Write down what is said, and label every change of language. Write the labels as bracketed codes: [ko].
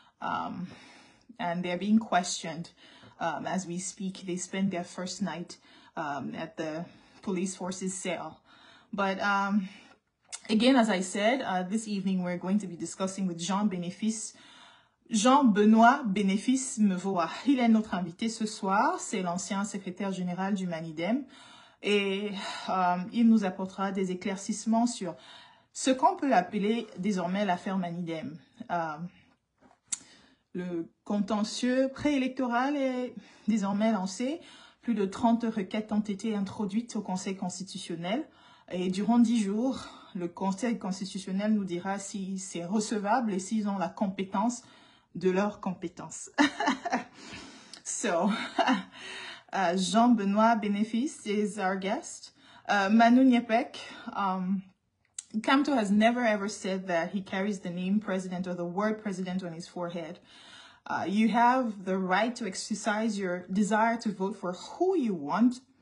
[en] And they're being questioned as we speak. They spent their first night at the police force's cell. But again, as I said, this evening we're going to be discussing with Jean-Benoit Bénéfice Mavoa. [fr] Il est notre invité ce soir, c'est l'ancien secrétaire général du Manidem, et il nous apportera des éclaircissements sur ce qu'on peut appeler désormais l'affaire Manidem. Le contentieux préélectoral est désormais lancé. Plus de 30 requêtes ont été introduites au Conseil constitutionnel. Et durant 10 jours, le Conseil constitutionnel nous dira si c'est recevable et s'ils ont la compétence de leurs compétences. [en] So, Jean-Benoit Bénéfice is our guest. Manu Nyepek, Kamto has never ever said that he carries the name president or the word president on his forehead. You have the right to exercise your desire to vote for who you want.